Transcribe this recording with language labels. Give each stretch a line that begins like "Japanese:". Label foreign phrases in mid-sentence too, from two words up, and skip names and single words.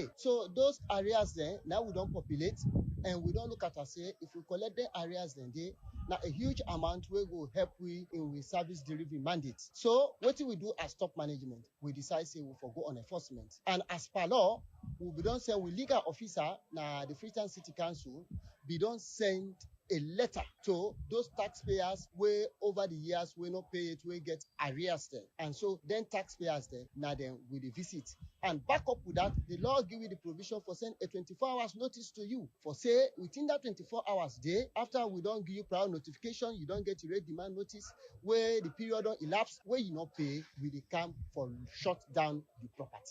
Krio: So those arrears dem now we don populate, and we don look at as say if we collect the arrears dem dey na a huge amount wey go help we in we service delivery mandate. So wetin we do as top management, we decide say we for go on enforcement. And as per law, we be don send we legal officer na the Freetown City Council be don send a letter to those taxpayers wey over the years wey no pay it, wey get arrears there. And so then taxpayers there, now then we dey visit. And back up with that, the law give you the provision for send a 24 hours notice to you. For say within that 24 hours day, after we don't give you prior notification, you don't get a rate demand notice, where the period don't elapse, where you not pay, we dey come for shut down the property.